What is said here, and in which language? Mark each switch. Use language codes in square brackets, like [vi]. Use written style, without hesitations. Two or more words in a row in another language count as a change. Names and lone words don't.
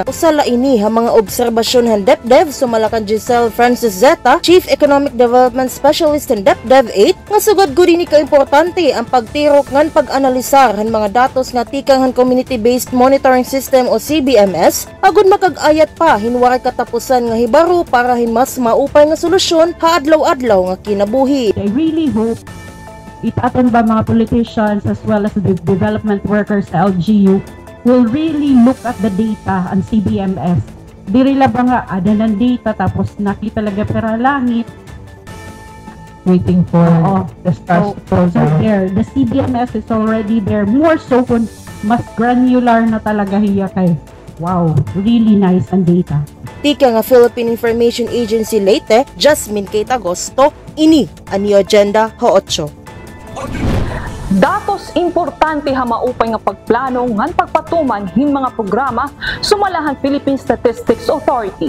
[war] Usala ini ha mga obserbasyon han DepDev sumalakan Giselle Francis Zeta, Chief Economic Development Specialist han DepDev 8, nga sugad gud ini kaimportante ang pagtirok ngan pag-analisar han mga datos nga tikang han Community-Based Monitoring System o CBMS agud makag-ayat pa hinwaray katapusan nga hibaro para mas maupay nga solusyon ha adlaw-adlaw nga kinabuhi. [en] I really hope [war] aton ba mga [en] politicians as well as the development workers sa LGU will really look at the data and CBMS. [war] Diri la ba nga ada ng data tapos nakita talaga pera langit [en] waiting for the stars to close out. There the CBMS is already there, more so [war] kung mas [en] granular [war] na talaga hiya kay [en] wow, really nice ang data. [war] Tika nga Philippine Information Agency Leyte, Jasmine Kate Agosto, ini ang agenda ha 8. Datos importante ha maupay nga pagplano ngan pagpatuman hin mga programa sumalahan Philippine Statistics Authority.